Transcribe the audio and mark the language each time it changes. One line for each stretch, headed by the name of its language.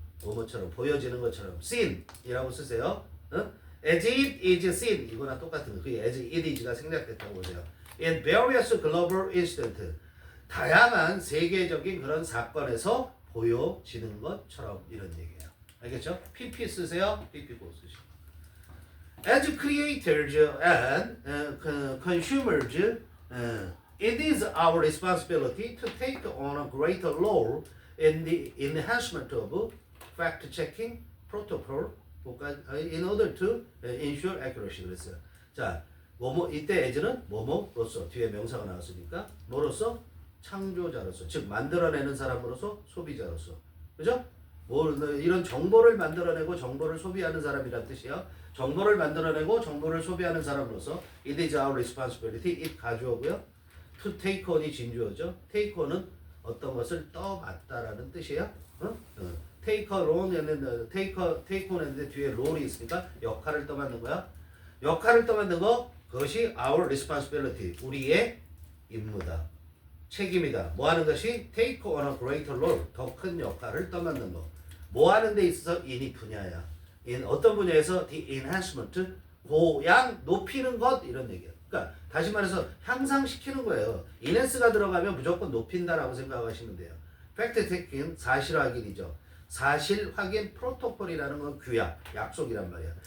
Korean: 뭐뭐처럼 보여지는 것처럼 seen이라고 쓰세요.
English: as it is seen
Korean: 이거랑 똑같은 거. 그
English: as it is
Korean: 가 생략됐다고 보세요.
English: in various global incidents
Korean: 다양한 세계적인 그런 사건에서 보여지는 것처럼 이런 얘기예요. 알겠죠? PP 쓰세요. PP 꼭 쓰시고.
English: As creators and consumers, it is our responsibility to take on a greater role in the enhancement of fact-checking protocol in order to ensure accuracy.
Korean: 그랬어요. 자, 이때 as는 뭐뭐로서 뒤에 명사가 나왔으니까 뭐로서? 창조자로서, 즉 만들어내는 사람으로서, 소비자로서. 그죠? 이런 정보를 만들어내고 정보를 소비하는 사람이란 뜻이야. 정보를 만들어내고 정보를 소비하는 사람으로서
English: it is our responsibility.
Korean: it 가주어고요. to take on이 진주어죠. take on은 어떤 것을 떠맡다라는 뜻이에요. take on에는 take on 했는데 뒤에 role이 있으니까 역할을 떠맡는 거야. 역할을 떠맡는 거 그것이
English: our responsibility.
Korean: 우리의 임무다. 책임이다. 뭐 하는 것이
English: take on a greater role.
Korean: 더 큰 역할을 떠맡는 거. 뭐 하는 데 있어서 in이 분야야. in 어떤 분야에서 the enhancement 고양 높이는 것 이런 얘기야. 그러니까 다시 말해서 향상시키는 거예요. enhance가 들어가면 무조건 높인다라고 생각하시면 돼요. fact checking 사실 확인이죠. 사실 확인 프로토콜이라는 건 규약, 약속이란 말이야.